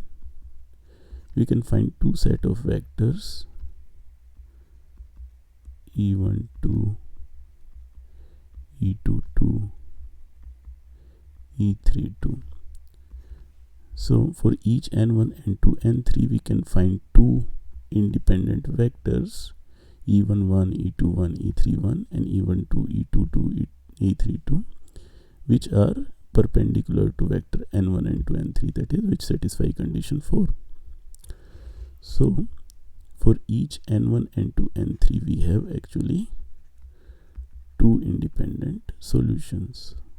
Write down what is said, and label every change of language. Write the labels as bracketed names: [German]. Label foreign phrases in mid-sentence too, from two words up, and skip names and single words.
[English] We can find two set of vectors, e1 2, e2 2, e3 2. So for each n1, n2, n3, we can find two independent vectors, e1 1, e2 1, e3 1, and e1 2, e2 2, e3 2, which are perpendicular to vector n1, n2, n3, that is, which satisfy condition 4. So for each n1, n2, n3, we have actually two independent solutions.